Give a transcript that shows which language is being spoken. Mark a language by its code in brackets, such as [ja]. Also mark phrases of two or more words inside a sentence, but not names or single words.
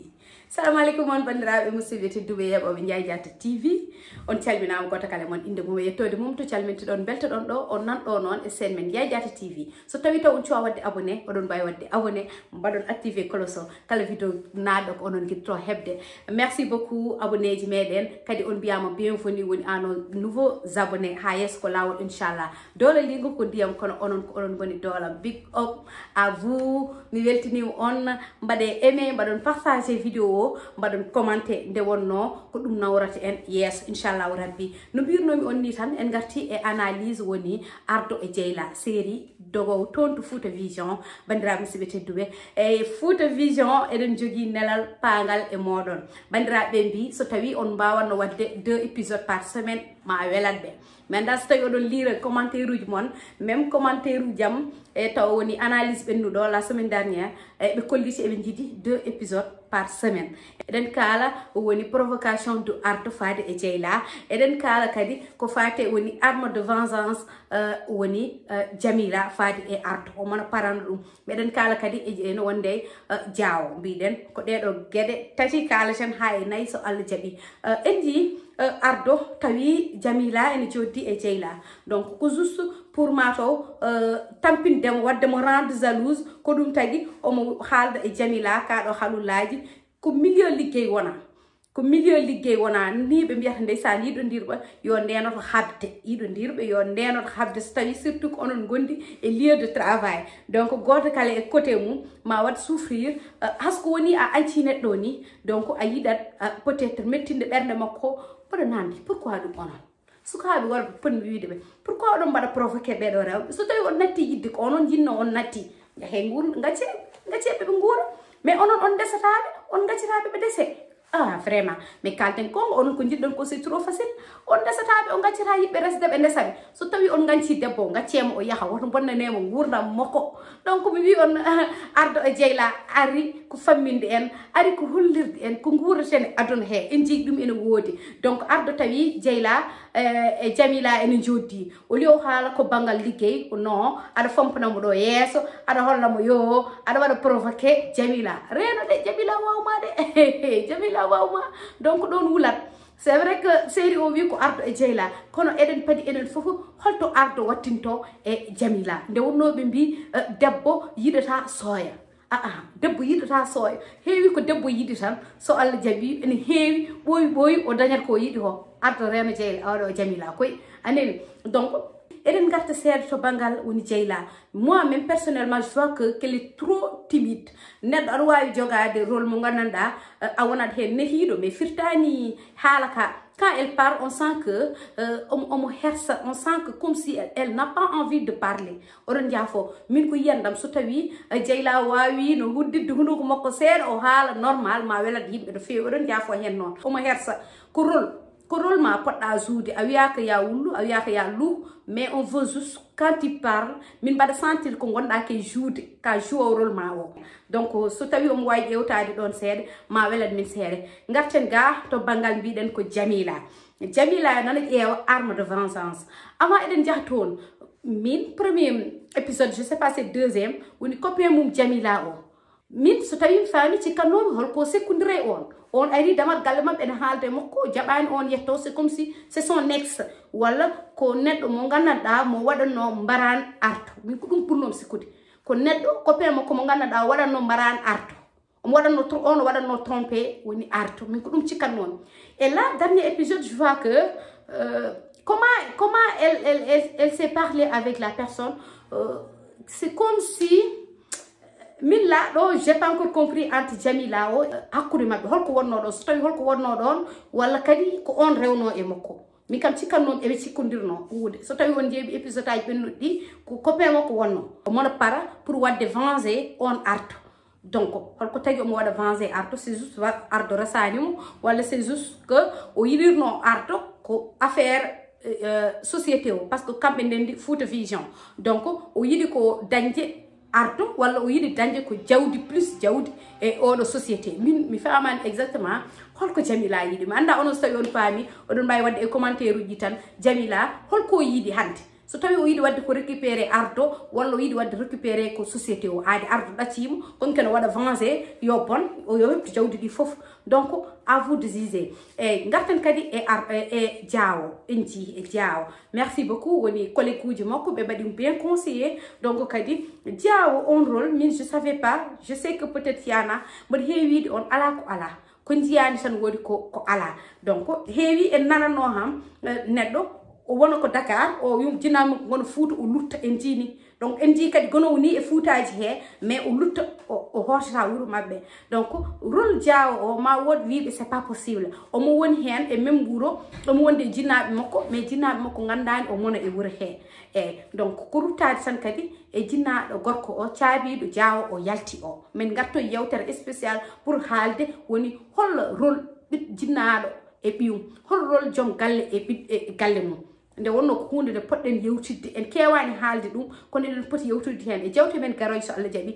[ar] Assalamu alaikum [ff] on bandiraɓe musidɓe tedduɓe heɓoɓe Ndiaye Diatta TV on calminama goto kala mon inde mum e yettode mum to calmintoɗon beltoɗon ɗo on nanɗo noon e sen men Ndiaye Diatta TV so tawi taw on cuwa wadde abonné oɗon mbawi wadde abonné mbaɗon [fr] activé cloche [ff] o kala vidéo naɗo ko onon guiɗto hebde. [fr] Merci beaucoup [ff] abonné ji meɗen kadi on mbiyama bienvenue woni ano [fr] nouveau abonné [ff] ha yesso ko lawol inchallah dole ligo ko ndiyam kono onon ko onon goni doolam. [en] Big up [fr] à vous, [ff] mi weltinima on mbaɗe aimé mbaɗon partager vidéo mbaɗon commenté nde wonno ko ɗum nawrata en yesso [ar] inchallahu rabbi. [ff] No mbirnomi on ni tan en garti e analyse woni Ardo e Dieyla série dogowo toon to Fouta Vision. Bandiraɓe musidɓe tedduɓe e Fouta Vision eɗen jogui nelal pangal e moɗon. Bandiraɓe mbi so tawi on mbawanno wadde [fr] 2 épisodes par semaine [ff] ma welat ɓe. Mais nda so tawi oɗon lire commentaire uji mon [fr] même commentaire [ff] uji jam e taw woni analyse ɓennuɗo [fr] la semaine dernière [ff] ɓe kolliti eɓe jiiɗi [fr] 2 épisodes par semaine. [ff] Eɗen kala woni [fr] provocation de [ff] Ardo fade e Dieyla. Eɗen kala kadi ko fate woni [fr] arme de vengeance [ff] woni Jamila fade e Ardo o mona parano ɗum. Meɗen kala kadi eno wonde Diawo mbiɗen ko ɗeɗo gueɗe tati kalaten ha e nayyi so Allah jaaɓi. En jii Ardo tawi Jamila ene joddi e Dieyla donc ko [fr] juste pour [ff] mataw tampindemo waddemo [fr] rendre jalouse [ff] ko ɗum tagui omo haalda e Jamila kaɗo haalullaji ko milieu liggey wona ko milieu liggey wona ni ɓe mbiyata ndeysan yiɗodirɓe yo ndenoto habde yiɗodirɓe yo ndenoto habde so tawi surtout ko onon gondi e [fr] lieu de travail donc [ff] goto kala e côté mum ma wat souffrir hasko woni a anci neɗɗo ni donc a yiɗat [fr] peut être [ff] mettinde ɓerde makko mbaɗa nandi pourquoi ɗum onon sukaɓe worɓe ponmi wiide ɓe pourquoi oɗon mbaɗa provoqué ɓeɗo rewɓe so tawi on natti yidde ko onon jinno on natti yahe gacceɓe ɓe guura mais onon on desataɓe on gaccataɓe ɓe dese vraiment mais kalten kongo onon ko jiɗɗon ko [fr] c'est trop facile [ff] on desataɓe on gaccata yiɓɓe resde ɓe desaɓe so tawi on ganci debbo o gaccemo o yaaha woto bonnanemo gurdam makko. Donc mi wi on Ardo e Dieyla ari ko famminde en ari ko hollirde en ko guuraten aduna he en jii ɗum ene woodi. Donc Ardo tawi Dieyla e Jamila ene joddi o lieu haala ko banggal liggey non aɗa fampanamo ɗo yesso aɗa hollamo yo aɗa waɗa provoqué Jamila reno de Jamila wawma de Jamila wawma donc ɗon wulat. [fr] C'est vrai que [ff] série o wi ko Ardo e Dieyla kono eɗen padi enen fof holto Ardo wattinto e Jamila nde wonnoɓe mbi debbo yiɗata sooya debbo yiɗata sooya heewi ko debbo yiɗi tan so Allah jaaɓi ene heewi ɓooyi o dañat ko yiɗi ko Ardo rema Dieyla oɗo Jamila koy aneni. Donc eɗen garta seeɗa to banggal woni Dieyla. [fr] Moi même personnellement je vois que qu'elle est trop timide. [ff] Neɗɗo aɗa wawi jogade rôle mo gandanɗa a wonat hen nehiɗo mais firtani haala ka [fr] quand elle parle on sent que [ff] omo hersa [fr] on sent que comme si elle n'a pas envie de parler. [ff] Oɗon jaafo min ko yiyandam so tawi Dieyla wawi no huddidde hunduko makko seeɗa o haala normal ma welat yimɓe no fewi oɗon jaafo hen noon omo hersa ko rôle ma poɗɗa joude a wiyaka ya wullu a wiyaka ya luu [fr] mais on veut juste quand il parle [ff] min mbaɗa sentir ko gonɗa ke joude ka [fr] joue rôle [ff] ma o. Donc so tawi omo wawi ƴewtade ɗon seeɗa ma welat min seeɗa. Garten ga to banggal mbiɗen ko Jamila nana ƴeewa [fr] arme de vengeance avant [ff] eɗen jaaha toon min [fr] premier épisode je sais pas c'est deuxième [ff] woni copain mum Jamila o min so tawi mi faami cikkannomi holko sekkondire on ari damal galle mabɓe ene haalde makko jaɓani on yetto [fr] c'est comme si c'est son ex [ff] walla ko neɗɗo mo gandanɗa mo waɗanno mbaran Ardo. Min ko ɗum ɓurnomi sikkude ko neɗɗo copain makko mo gandanɗa waɗanno mbaran Ardo on waɗanno trompé woni Ardo min ko ɗum cikkannomi. [fr] Et là dernier épisode je vois que comment elle s'est parlé avec la personne c'est comme si min la ɗo j'ai pas encore compris entre [ff] Jamila o hakkude mabɓe holko wonno ɗon so tawi holko wonno ɗon walla kadi ko on rewno e makko. Min kam cikkannomi eɓe cikkodirno wuude so tawi on jeeɓi épisode aji ɓennuɗi ɗi ko copain makko wonno omono para pour wadde venger on Ardo. Donc holko tagui omo waɗa venger Ardo [fr] c'est juste [ff] Ardo rasanimo walla [fr] c'est juste que [ff] o yiɗirno Ardo ko [fr] affaire société [ff] o [fr] par ce que [ff] kamɓe ndendi Fouta Vision donc o yiɗi ko dañde Ardo walla o yiɗi dañde ko jawdi plus jawdi e oɗo société. Min mi famani exactement holko Jamila yiɗi mi anda onon so tawi on faami oɗon mbawi wadde e commentaire uji tan Jamila holko yiɗi hande so tawi o yiɗi wadde ko récupérer ardo walla o yiɗi wadde récupérer ko société o aadi ardo ɗacima kon ken waɗa venger yo bon o yo heptu jawdi ɗi fof donc [fr] à vous de juger [ff] eyyi garten kadi e Diawo en jii e Diawo [fr] merci beaucoup [ff] woni collègue uji makko ɓe mbaɗi [fr] bien conseillé donc [ff] kadi Diawo on rôle min [fr] je savais pas je sais que peut-être [ff] yana mbaɗa heewi wiide on ala ko ala ko jiyani tan wodi ko ala donc heewi en nanano ham neɗɗo o wona ko Dakar o jinami gono Fouta o lutta en jini donc en jii kadi gono ni e Foutaji he mais o lutta o hortata wuro mabɓe donc rôle Diawo o ma wod wiɓe [fr] c'est pas possible [ff] omo woni hen e même wuro omo wonde e jinnaɓe makko mais jinnaɓe makko gandani o mona e wuro he eyyi donc ko ruttade tan kadi e jinnaɗo gorko o caabiɗo Diawo o yalti o min gartoy yewtere [fr] spécial pour [ff] haalde woni hol rôle jinnaɗo e ɓiyum hol rôle joom galle e galle mum nde wonno ko hunde nde poɗɗen yewtidde en kewani haalde ɗum kono eɗen poti yewtidde hen e jewte men garoje so Allah jaaɓi